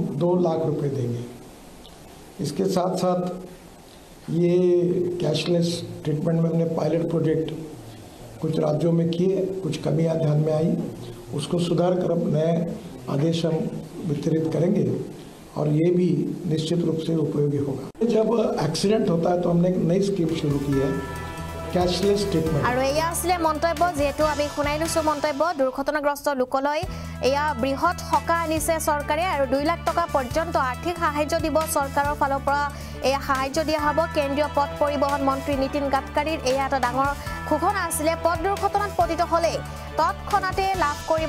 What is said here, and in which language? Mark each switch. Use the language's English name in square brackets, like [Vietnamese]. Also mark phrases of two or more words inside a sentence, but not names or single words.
[Hindi] 2 लाख रुपए देंगे इसके साथ साथ ये कैशलेस ट्रीटमेंट में हमने [English] pilot project [Hindi] कुछ राज्यों में किए कुछ कमियां ध्यान में आई उसको सुधार कर अब नए आदेश हम वितरित करेंगे और ये भी निश्चित रूप से उपयोगी होगा जब एक्सीडेंट होता है तो हमने एक नई स्कीम शुरू की है [English] cashless treatment [Assamese] আৰু এয়া আছিল মন্তব্য যেটো আমি শুনাইছো মন্তব্য দুৰ্ঘটনাগ্ৰস্ত লোকলৈ এয়া বৃহৎ সকাহ আনিছে চৰকাৰে আৰু 2 লাখ টকা পৰ্যন্ত আৰ্থিক সাহায্য দিব চৰকাৰৰ ফালৰ পৰা এয়া সাহায্য দিয়া হ'ব কেন্দ্ৰীয় পথ পৰিবহণ মন্ত্ৰী নীতিন গাডকাৰীৰ এয়া এটা ডাঙৰ ঘোষণা আছিল পথ দুৰ্ঘটনাত পতিত হলে তৎক্ষণাতে লাভ কৰিব